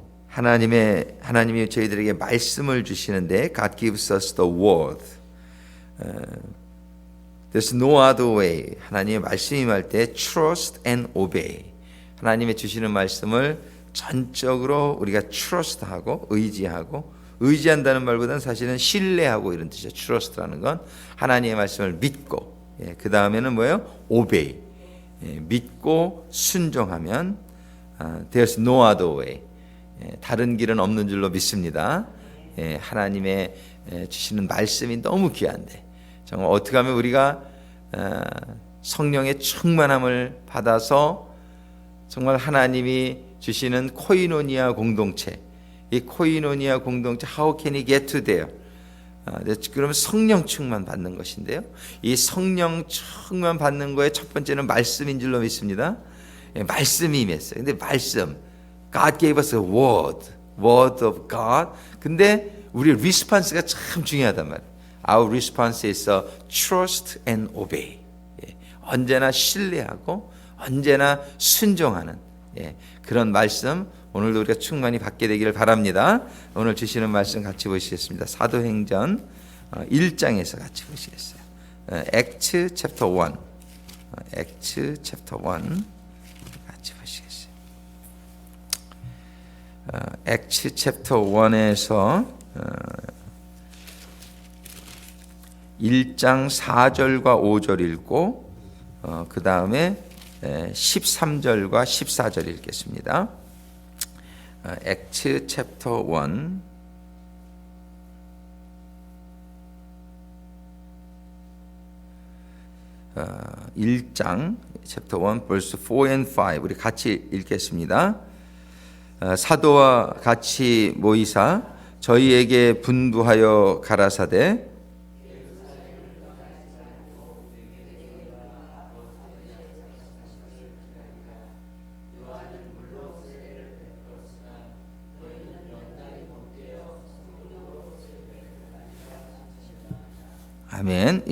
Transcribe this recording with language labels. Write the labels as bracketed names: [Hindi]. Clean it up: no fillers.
[Korean] 하나님이 저희들에게 말씀을 주시는데 [English] God gives us the word. There's no other way. [Korean] 하나님의 말씀이 임할 때 [English] trust and obey. [Korean] 하나님의 주시는 말씀을 전적으로 우리가 trust하고 의지한다는 말보다는 사실은 신뢰하고 이런 뜻이죠. trust라는 건 하나님의 말씀을 믿고, 그 다음에는 뭐예요? [English] obey. [Korean] 믿고 순종하면 [English] there's no other way. [Korean] 다른 길은 없는 줄로 믿습니다. 하나님의 주시는 말씀이 너무 귀한데 정말 어떻게 하면 우리가 성령의 충만함을 받아서 정말 하나님이 주시는 코이노니아 공동체, 이 코이노니아 공동체 [English] how can we get to there? [Korean] 그러면 성령 충만 받는 것인데요. 이 성령 충만 받는 거의 첫 번째는 말씀인 줄로 믿습니다. 말씀이 임했어요. 근데 말씀, [English] God gave us a word of God. [Korean] 근데 우리 리스폰스가 참 중요하단 말이에요. [English] Our response is trust and obey. [Korean] 언제나 신뢰하고 언제나 순종하는 그런 말씀 오늘도 우리가 충만히 받게 되기를 바랍니다. 오늘 주시는 말씀 같이 보시겠습니다. 사도행전 1장에서 같이 보시겠어요. [English] Acts chapter 1. Acts chapter 1 [Korean] 같이 보시겠어요. Acts chapter 1에서 1장 4절과 5절 읽고 그 다음에 13절과 14절 읽겠습니다. [English] Acts chapter 1 1장 chapter 1 verse 4 and 5 [Korean] 우리 같이 읽겠습니다. 사도와 같이 모이사 저희에게 분부하여 가라사대 아멘.